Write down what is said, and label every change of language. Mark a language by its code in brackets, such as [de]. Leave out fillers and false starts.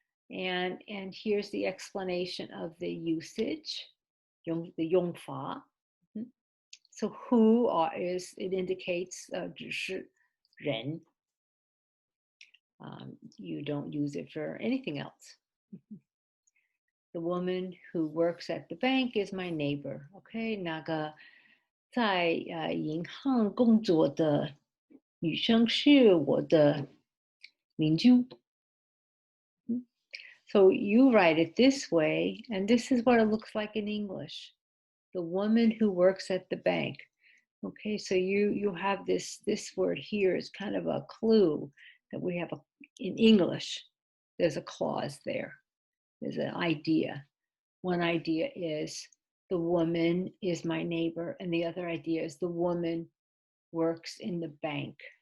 [en] And here's the explanation of the usage, the 用法. So who is, it indicates [zh] 只是人. [en] You don't use it for anything else. The woman who works at the bank is my neighbor. [zh] Okay, 那个在银行工作的女生是我的邻居. [en] So you write it this way, and this is what it looks like in English. The woman who works at the bank. Okay, so you have this word here is kind of a clue that we have in English. There's a clause there. There's an idea. One idea is the woman is my neighbor, and the other idea is the woman works in the bank.